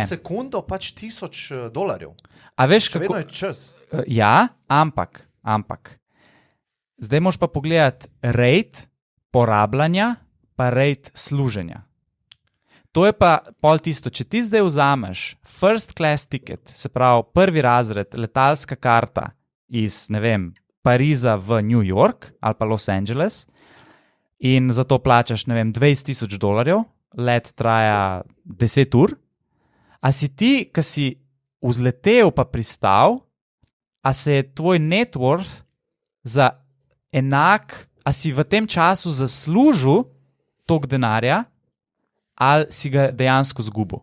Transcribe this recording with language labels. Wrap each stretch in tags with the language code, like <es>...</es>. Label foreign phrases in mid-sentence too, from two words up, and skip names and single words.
<sl>On ima na sekundo pač $1000. A veš, še vedno je čas. Ja, ampak. Zdaj moraš pa pogledati rate porabljanja pa rate služenja. To je pa pol tisto, če ti zdaj vzameš</sl> <en>first class ticket,</en> <sl>se pravi prvi razred, letalska karta iz, ne vem, Pariza v New York ali pa Los Angeles in za to plačaš, ne vem, $20,000, let traja 10 ur, a si ti, ki si vzletel pa pristal, a se je tvoj</sl> <en>net worth</en> <sl>za enak, a si v tem času zaslužil toliko denarja, ali si ga dejansko zgubil.</sl>